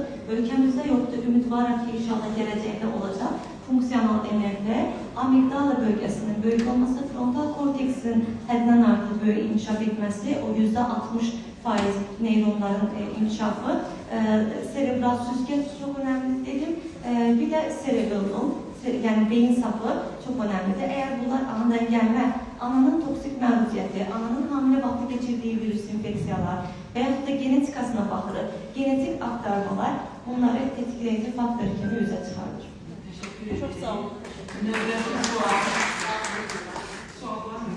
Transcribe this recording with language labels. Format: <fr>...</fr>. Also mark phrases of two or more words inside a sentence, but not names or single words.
<az>Ölkəmizdə yoxdur, ümidvarım ki, inşallah gələcəkdə olacaq. Funksional MRT, amigdala bölgesinin böyük olması, frontal korteksin həddən artıq böyük inkişaf etməsi, o %60% neyronların inkişafı, serebral süzgeç</az> <tr>çok önemli</tr> <az>dedim.</az> <tr>Bir de cerebellum, yani beyin sapı çok önemlidir.</tr> <az>Eğer bunlar anadan gəlmə, ananın toksik məruziyəti, ananın hamilə vaxtı geçirdiği virüs infeksiyalar veyahut da genetikasına baxırıq, genetik aktarmalar bunları tetikleyici faktör kimi üzə çıxardır.</az> <tr>Çok sağ olun.</tr> <az>Növbəti sual. Suallar mı?</az>